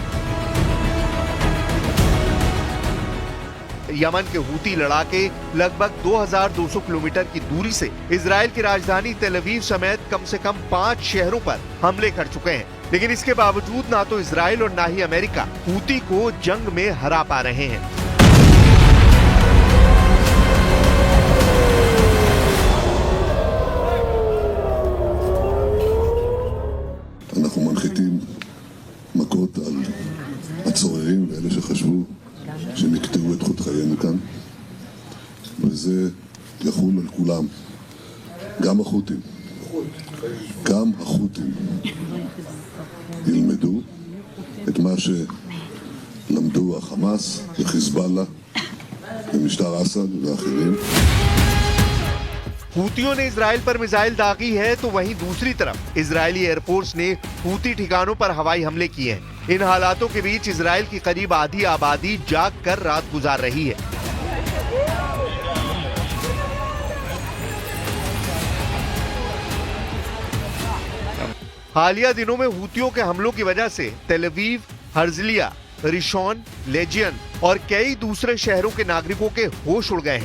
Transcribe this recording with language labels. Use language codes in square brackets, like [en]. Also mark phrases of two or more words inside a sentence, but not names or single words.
[hi] यमन के हूती लड़ाके लगभग 2200 किलोमीटर की दूरी से इजराइल की राजधानी तेल अवीव समेत कम से कम 5 शहरों पर हमले कर चुके हैं, लेकिन इसके बावजूद ना तो इजराइल और ना ही अमेरिका हूती को जंग में हरा पा रहे हैं। [he] אנחנו מנחיתים מכות על הצוררים ואלה שחשבו שהם יקטעו את חוט חיינו כאן, וזה יחול על כולם, גם החות'ים ילמדו את מה שלמדו החמאס וחיזבאללה ומשטר אסד ואחרים। [hi] हूतियों ने इजराइल पर मिसाइल दागी है तो वहीं दूसरी तरफ इजरायली एयरफोर्स ने हूती ठिकानों पर हवाई हमले किए हैं। इन हालातों के बीच इजराइल की करीब आधी आबादी जाग कर रात गुजार रही है। हालिया दिनों में हूतियों के हमलों की वजह से तेल अवीव, हर्जलिया, रिशॉन, लेजियन और कई दूसरे शहरों के नागरिकों के होश उड़ गए हैं।